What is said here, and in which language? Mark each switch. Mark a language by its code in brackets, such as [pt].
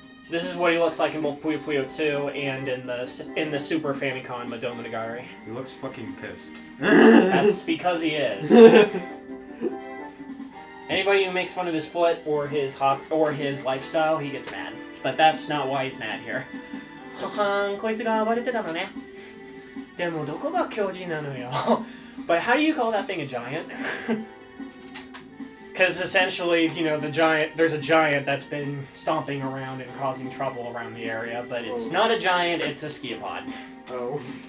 [en] This is what he looks like in both Puyo Puyo 2 and in the Super Famicom Madoh Monogatari. He looks fucking pissed. That's because he is. Anybody who makes fun of his foot or his lifestyle, he gets mad. But that's not why he's mad here. [ja] こいつが暴れてたのね。でもどこが強靭なのよ。 [en] But how do you call that thing a giant? Because essentially, there's a giant that's been stomping around and causing trouble around the area, but it's not a giant, it's a Sukiyapod. Oh.